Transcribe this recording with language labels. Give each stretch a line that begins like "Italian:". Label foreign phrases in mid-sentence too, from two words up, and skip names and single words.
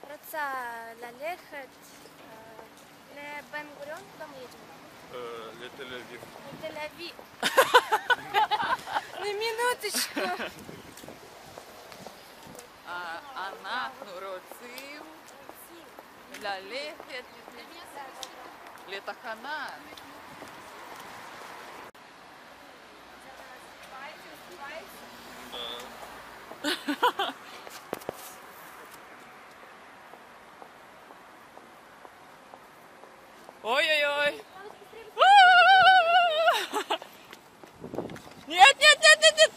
Russian: собирается лалехать Бен-Гурион, куда мы едем? Тель-Авив. Тель-Авив. На минуточку.
Hebrew: אנחנו רוצים ללכת לתחנה.
Russian: Ой-ой-ой. Нет, нет, нет, нет, нет.